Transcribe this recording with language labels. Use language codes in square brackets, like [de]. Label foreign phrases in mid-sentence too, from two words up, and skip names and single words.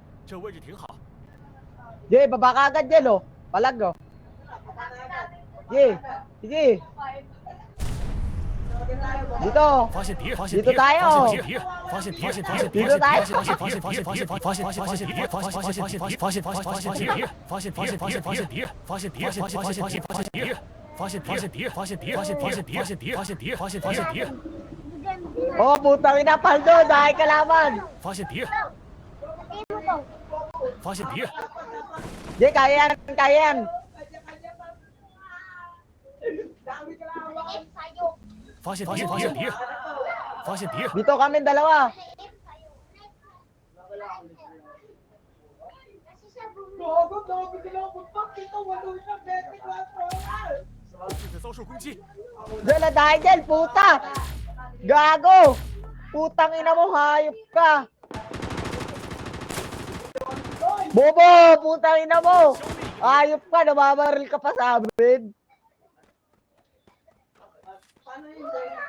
[zh] 这位置挺好。 [tl] Jay, baba ka agad yan, oh. Palag, oh. Jay, sige. Dito. Dito tayo. Dito tayo. Oh, putang ina, Paldo. Dahil kalaban. [zh] 发现敌人，发现敌人， [tl] Jay, kaya yan, kaya yan. Sa'yo. [zh] 发现敌人，发现敌人，发现敌人， [tl] Dito kami dalawa. Gogo, pag ito, walo siya, bete klasa. [zh] 正在遭受攻击。 [tl] Dala dahil dyan, puta. Gago. Putang ina mo, hayop ka. Bobo, putang ina mo. Hayop ka, namamaril ka pa sa amin. Paano yun, Doy?